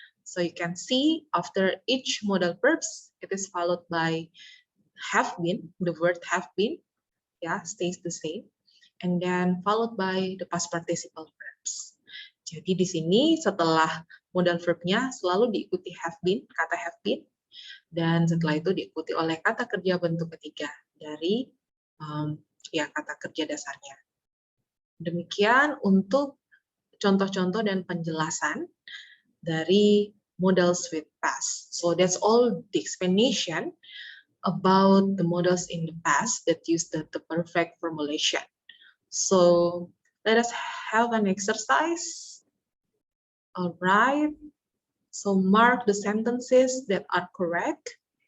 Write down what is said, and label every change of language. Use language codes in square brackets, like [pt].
[en] So you can see after each modal verbs, it is followed by have been, the word have been, stays the same, and then followed by the past participle verbs. [id] Jadi di sini setelah modal verbnya selalu diikuti have been, kata have been, dan setelah itu diikuti oleh kata kerja bentuk ketiga dari ya kata kerja dasarnya. Demikian untuk contoh-contoh dan penjelasan dari modals with past. [en] So that's all the explanation about the modals in the past that use the perfect formulation. So let us have an exercise. All right. So mark the sentences that are correct.